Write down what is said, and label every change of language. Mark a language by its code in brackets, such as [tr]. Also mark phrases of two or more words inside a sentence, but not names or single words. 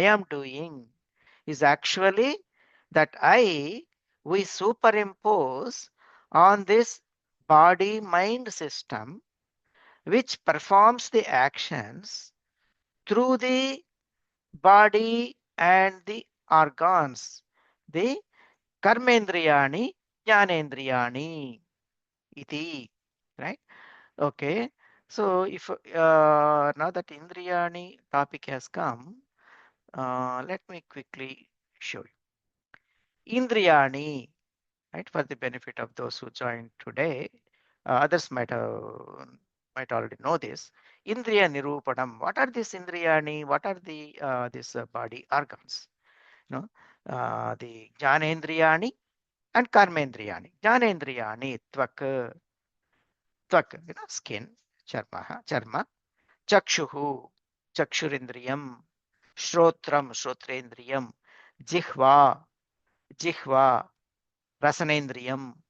[en] am doing, is actually that we superimpose on this body mind system, which performs the actions through the body and the organs, the [sa] karmendriyani, jnanendriyani, iti, [en] right? Okay. So if now that Indriyani topic has come, let me quickly show you. Indriyani, right, for the benefit of those who joined today, others might already know this. [sa] Indriya Nirupanam. [en] What are these Indriyani? What are the these body organs? No, the Jnanendriyani and Karmendriyani. [sa] Jnanendriyani, tvak, skin, charma, chakshuhu, chakshurindriyam, shrotram, shrotrendriyam, jihva, rasanendriyam,